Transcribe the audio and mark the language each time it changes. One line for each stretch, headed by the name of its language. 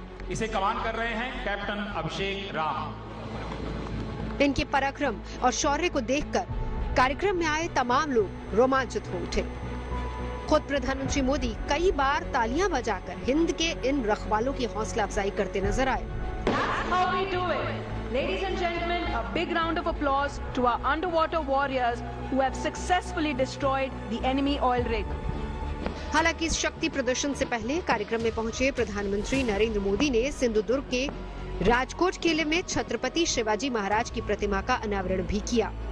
Hindi: इसे कमान कर रहे हैं कैप्टन अभिषेक राम। इनके पराक्रम और शौर्य को देखकर कार्यक्रम में आए तमाम लोग रोमांचित हो उठे। खुद प्रधानमंत्री मोदी कई बार तालियां बजाकर हिंद के इन रखवालों की हौसला अफजाई करते नजर आए।
English: That's how we do it. Ladies and gentlemen, a big round of applause to our underwater warriors who have successfully destroyed the enemy oil rig.
Hindi: हालांकि इस शक्ति प्रदर्शन से पहले कार्यक्रम में पहुंचे प्रधानमंत्री नरेंद्र मोदी ने सिंधुदुर्ग के राजकोट किले में छत्रपति शिवाजी महाराज की प्रतिमा का अनावरण भी किया।